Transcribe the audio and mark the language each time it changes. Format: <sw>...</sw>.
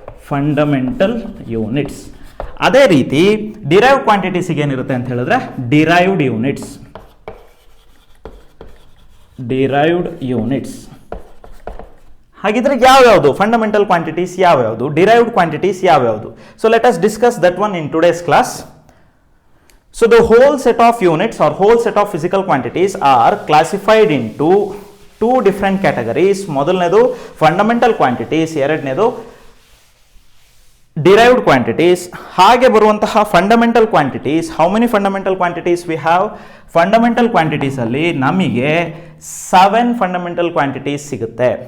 <kn>Fundamental units. ಅದೇ ರೀತಿ derive ಕ್ವಾಂಟಿಟೀಸಿಗೆ ಏನಿರುತ್ತೆ ಅಂತ ಹೇಳಿದ್ರೆ ಡಿರೈವ್ಡ್ ಯೂನಿಟ್ಸ್. Derived units. ಹಾಗಿದ್ರೆ ಯಾವ್ಯಾವುದು ಫಂಡಮೆಂಟಲ್ ಕ್ವಾಂಟಿಟೀಸ್, ಯಾವ್ಯಾವುದು ಡಿರೈವ್ಡ್ ಕ್ವಾಂಟಿಟೀಸ್, ಯಾವ್ಯಾವುದು?</kn> <en>So let us discuss that one in today's class. So the whole set of units or whole set of physical quantities are classified into 2 different categories.</en> <kn>ಮೊದಲನೇದು fundamental quantities, ಎರಡನೇದು derived quantities. ಹಾಗೆ ಬರುವಂತಹ</kn> <en>Fundamental quantities, how many fundamental quantities we have?</en> <kn>Fundamental quantities ಅಲ್ಲಿ ನಮಗೆ 7 fundamental quantities ಸಿಗುತ್ತೆ.</kn>